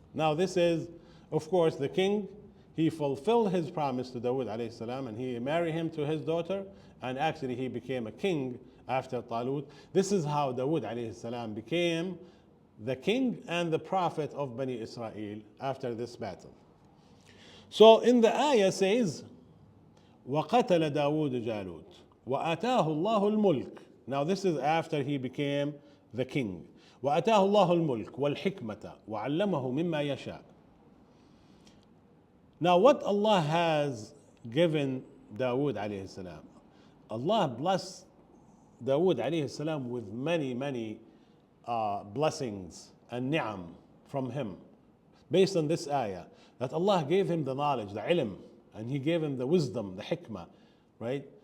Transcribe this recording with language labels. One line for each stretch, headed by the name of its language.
English: Now this is, of course, the king. He fulfilled his promise to Dawood alayhi salam, and he married him to his daughter, and actually he became a king after Talut. This is how Dawood alayhi salam became the king and the prophet of Bani Israel after this battle. So in the ayah says,
Arabic: وَقَتَلَ دَاوُودُ جَالُوتَ وَآتَاهُ اللَّهُ الْمُلْكَ.
English: Now this is after he became the king.
Arabic: وَآتَاهُ اللَّهُ الْمُلْكَ وَالْحِكْمَةَ وَعَلَّمَهُ مِمَّا يَشَاءُ.
English: Now what Allah has given Dawood alayhi salam, Allah blessed Dawood alayhi salam with many blessings and ni'am from him, based on this ayah, that Allah gave him the knowledge, the ilm, and He gave him the wisdom, the hikmah, right?